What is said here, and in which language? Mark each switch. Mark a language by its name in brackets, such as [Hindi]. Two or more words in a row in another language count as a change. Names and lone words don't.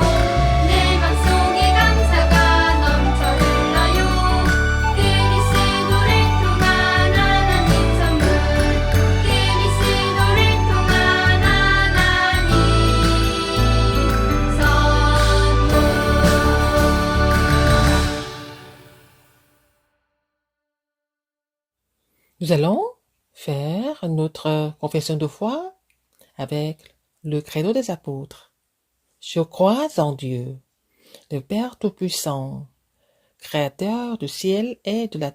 [Korean] 내 맘속에 감사가 넘쳐 흘러요. 그리스도를 통한 하나님 선물. 그리스도를 통한 하나님 선물. [French] Nous allons faire notre confession de foi avec le credo des apôtres. Je crois en Dieu, le Père Tout-Puissant, Créateur du ciel et de la